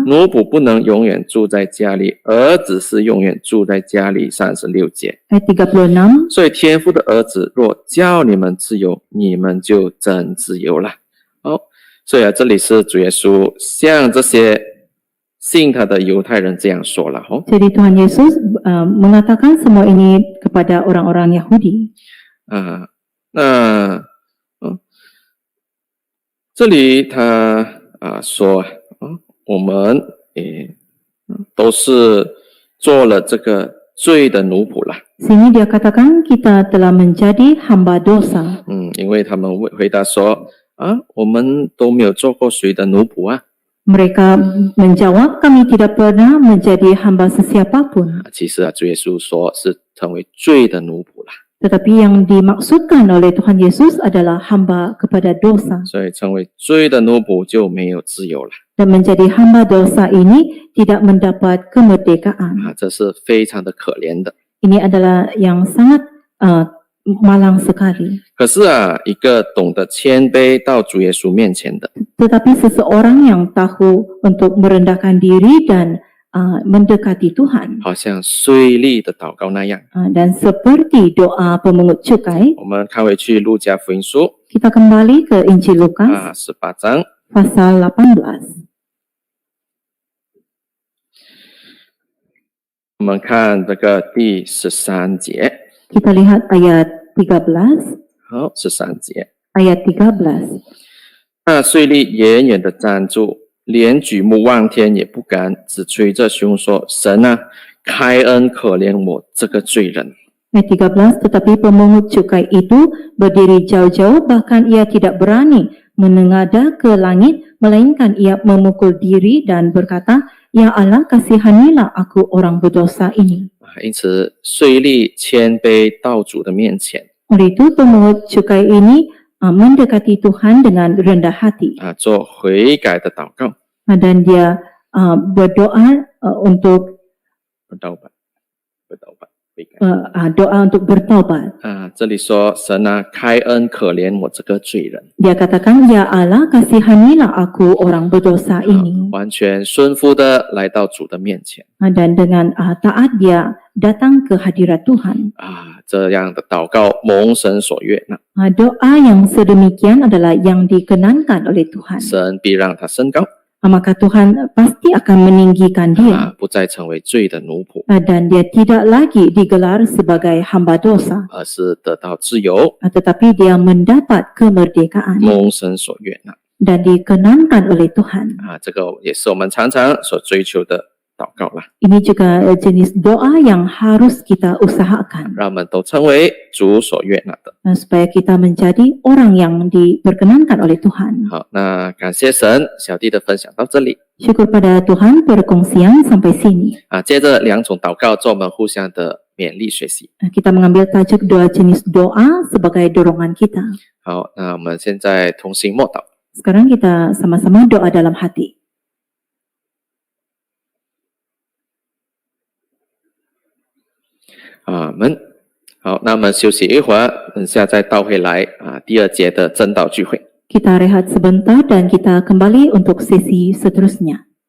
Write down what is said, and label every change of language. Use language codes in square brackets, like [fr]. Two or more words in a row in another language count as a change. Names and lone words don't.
[zh] 奴仆不能永远住在家里，儿子是永远住在家里。36节， [ms] Ayat 36. [zh] 所以天父的儿子若叫你们自由，你们就真自由了。好，所以这里是主耶稣向这些信他的犹太人这样说了。 [ms] Jadi Tuhan Yesus mengatakan semua ini kepada orang-orang Yahudi. [zh] 那这里他说我们都是做了这个罪的奴仆了。 [ms] Sini dia katakan kita telah menjadi hamba dosa. [zh] 因为他们回答说我们都没有做过谁的奴仆啊。 [ms] Mereka menjawab, kami tidak pernah menjadi hamba sesiapapun. [zh] 其实主耶稣说是成为罪的奴仆了。 [ms] Tetapi yang dimaksudkan oleh Tuhan Yesus adalah hamba kepada dosa. [zh] 所以成为罪的奴仆就没有自由了。 [ms] Dan menjadi hamba dosa ini tidak mendapat kemerdekaan. [zh] 这是非常的可怜的。 [ms] Ini adalah yang sangat malang sekali. [zh] 可是一个懂得谦卑到主耶稣面前的， [ms] Tetapi seseorang yang tahu untuk merendahkan diri dan mendekati Tuhan. [zh] 好像税吏的祷告那样。 [ms] Dan seperti doa pemungut cukai, [zh] 我们看回去路加福音书 [ms] kita kembali ke Injil Lukas [zh] 18 章 [ms] pasal 18. [zh] 我们看这个第13节。 [ms] Kita lihat ayat 13. [zh] 好，13节。 [ms] Ayat 13. [zh] 那税吏远远的站住，连举目望天也不敢，只捶着胸说：“神啊，开恩可怜我这个罪人。” [ms] Ayat 13, tetapi pemungut cukai itu berdiri jauh-jauh, bahkan ia tidak berani menengadah ke langit, melainkan ia memukul diri dan berkata, Ya Allah, kasihanilah aku orang berdosa ini. [zh] 因此税吏谦卑到主的面前 [ms] Oleh itu pemungut cukai ini mendekati Tuhan dengan rendah hati [zh] 做悔改的祷告 [ms] dan dia berdoa untuk [zh] 悔改 [ms] doa untuk bertaubat. [zh] 这里说神啊，开恩可怜我这个罪人 [ms] Dia katakan, Ya Allah, kasihanilah aku orang berdosa ini. [zh] 完全顺服的来到主的面前 [ms] Dan dengan taat dia datang ke hadirat Tuhan. [zh] 这样的祷告蒙神所悦纳 [ms] Doa yang sedemikian adalah yang dikenankan oleh Tuhan. [zh] 神必让他升高 [ms] Maka Tuhan pasti akan meninggikan dia. [zh] 不再成为罪的奴仆 [ms] Dan dia tidak lagi digelar sebagai hamba dosa. [zh] 而是得到自由 [ms] Tetapi dia mendapat kemerdekaan. [zh] 蒙神所悦纳 [ms] Dan dikenankan oleh Tuhan. [zh] 这个也是我们常常所追求的祷告啦 [ms] Ini juga jenis doa yang harus kita usahakan. [zh] 让我们都成为主所悦纳的 [ms] Supaya kita menjadi orang yang diperkenankan oleh Tuhan. [zh] 好，那感谢神，小弟的分享到这里 [ms] Syukur pada Tuhan, perkongsian sampai sini. [zh] 接着两种祷告做我们互相的勉励学习 [ms] Kita mengambil tajuk dua jenis doa sebagai dorongan kita. [zh] 好，那我们现在同心默祷 [ms] Sekarang kita sama-sama doa dalam hati. [zh] 阿门。好，那我们休息一会儿，等下再倒回来第二节的真道聚会。 [ms] Kita rehat sebentar dan kita kembali untuk sesi seterusnya.